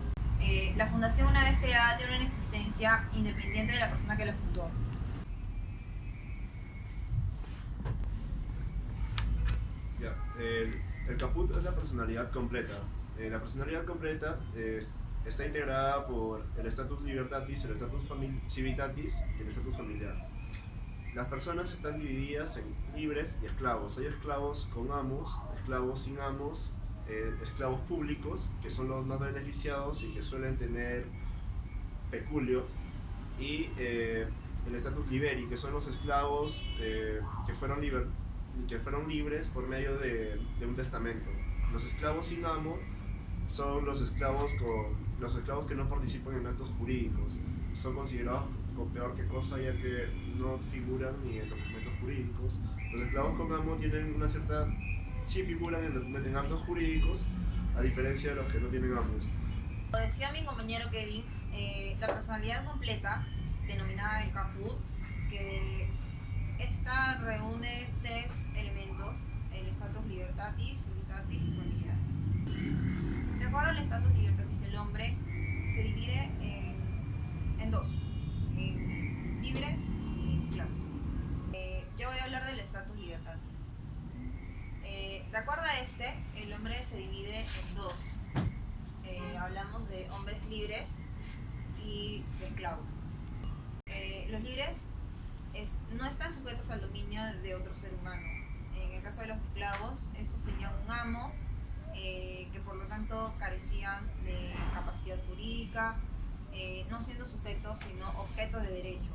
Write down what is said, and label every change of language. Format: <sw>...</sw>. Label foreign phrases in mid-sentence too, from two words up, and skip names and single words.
<es>La fundación, una vez creada, tiene una existencia independiente de la persona que la fundó. Ya, el caput es la personalidad completa. La personalidad completa está integrada por el</es> <la>status libertatis,</la> <es>el</es> <la>status civitatis</la> <es>y el status familiar. Las personas están divididas en libres y esclavos. Hay esclavos con amos, esclavos sin amos, esclavos públicos, que son los más beneficiados y que suelen tener peculios, y el</es> <la>status liberi,</la> <es>que son los esclavos que fueron libres por medio de un testamento. Los esclavos sin amo son los esclavos que no participan en actos jurídicos. Son considerados como peor que cosa, ya que no figuran ni en documentos jurídicos. Los esclavos con amo tienen una cierta... sí figuran en actos jurídicos, a diferencia de los que no tienen amos. Como decía mi compañero Kevin, la personalidad completa, denominada el caput, que esta reúne tres elementos: el</es> <la>status libertatis,</la> <es>civitatis y familiar. De acuerdo al</es> <la>status libertatis,</la> <es>el hombre se divide en dos, en libres y en esclavos. Yo voy a hablar del</es> <la>status libertatis.</la> <es>De acuerdo a este, el hombre se divide en dos. Hablamos de hombres libres y de esclavos. Los libres no están sujetos al dominio de otro ser humano. En el caso de los esclavos, estos tenían un amo, que por lo tanto carecían de capacidad jurídica, no siendo sujetos sino objetos de derecho.</es>